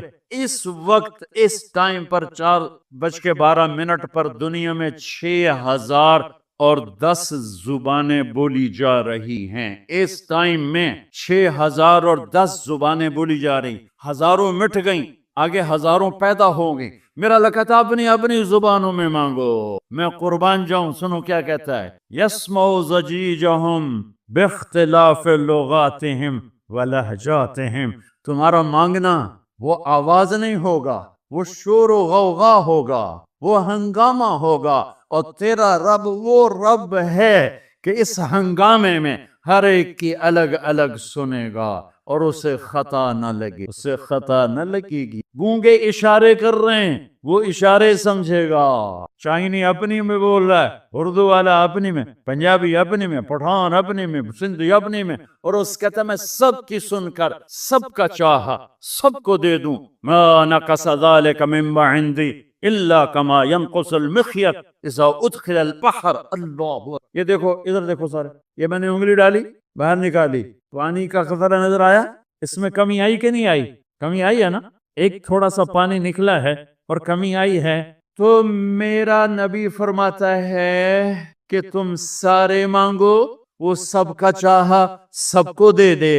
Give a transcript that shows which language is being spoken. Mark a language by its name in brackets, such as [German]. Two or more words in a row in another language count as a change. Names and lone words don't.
[Urdu] اس وقت اس ٹائم پر 4:12 پر دنیا میں 6010 زبانیں بولی جا رہی ہیں. اس ٹائم میں 6010 زبانیں بولی جا رہی. ہزاروں مٹ گئیں، آگے ہزاروں پیدا ہوں گے. میرا اللہ کہتا ہے اپنی اپنی زبانوں میں مانگو. میں قربان جاؤں، سنو کیا کہتا ہے. [Arabic] یسمعوا ضجیجہم باختلاف لغاتہم ولہجاتہم. [Urdu] تمہارا مانگنا وہ آواز نہیں ہوگا، وہ شور و غوغا ہوگا، وہ ہنگامہ ہوگا. اور تیرا رب وہ رب ہے کہ اس ہنگامے میں ہر ایک کی الگ الگ سنے گا اور اسے خطا نہ لگے، اسے خطا نہ لگے گی. گونگے اشارے کر رہے ہیں، وہ اشارے سمجھے گا. چائنی اپنی میں بول رہا ہے، اردو والا اپنی میں، پنجابی اپنی میں، پٹھان اپنی میں، سندھی اپنی میں. اور اس کہتا میں سب کی سن کر سب کا چاہا سب کو دے دوں. [Arabic] ما نقص ذلك مما عندي الا كما ينقص المخيط اذا ادخل البحر. [Urdu] اللہ، یہ دیکھو ادھر دیکھو سارے، یہ میں نے انگلی ڈالی باہر نکالی، پانی کا قطرہ نظر آیا. اس میں کمی آئی کہ نہیں آئی؟ کمی آئی ہے نا. ایک تھوڑا سا پانی نکلا ہے اور کمی آئی ہے. تو میرا نبی فرماتا ہے کہ تم سارے مانگو، وہ سب کا چاہا سب کو دے دے.